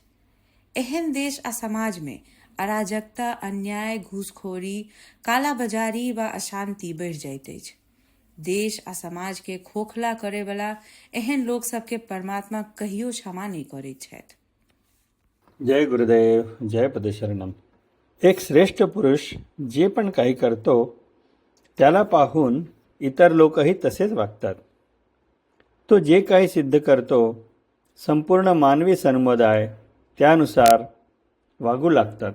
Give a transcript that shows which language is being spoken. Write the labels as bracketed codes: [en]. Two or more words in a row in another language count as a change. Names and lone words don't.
[mai] एहन देश आ समाज में अराजकता, अन्याय, घूसखोरी, कालाबाजारी व अशांति बढ़ि जाइत अछि। देश आ समाज के खोखला करे वाला एहन लोक सबके परमात्मा कहियो क्षमा नहीं करैत छथि। जय गुरुदेव, जय पदशरणम. [mr] एक श्रेष्ठ पुरुष जे पण काही करतो त्याला पाहून इतर लोकही तसेच वागतात. तो जे काही सिद्ध करतो संपूर्ण मानवी समुदाय त्यानुसार वागू लागतात.